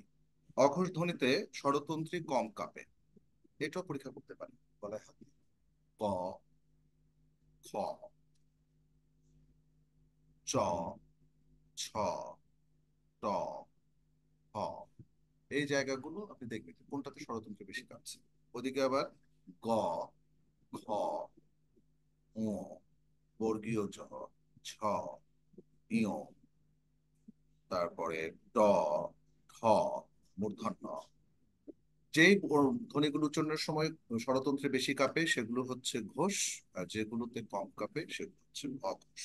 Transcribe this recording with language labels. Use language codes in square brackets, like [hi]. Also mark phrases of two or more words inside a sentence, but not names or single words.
[bn] অঘোষ ধ্বনিতে স্বরতন্ত্রী কম কাঁপে, এটাও পরীক্ষা করতে পারি গলায় হাত দিয়ে। ক, খ, চ, ছ, ট, হ, এই জায়গাগুলো আপনি দেখবেন কোনটাতে স্বরতন্ত্র বেশি কাটছে। ওদিকে আবার গ, খ, ও, বর্গীয় জ, ছ, ইয়, তারপরে ড, ঠ, মূর্ধন্য যেই ধ্বনিগুলো উচ্চারণের সময় স্বরতন্ত্রে বেশি কাঁপে সেগুলো হচ্ছে ঘোষ, আর যেগুলোতে কম কাঁপে সেগুলো হচ্ছে অঘোষ।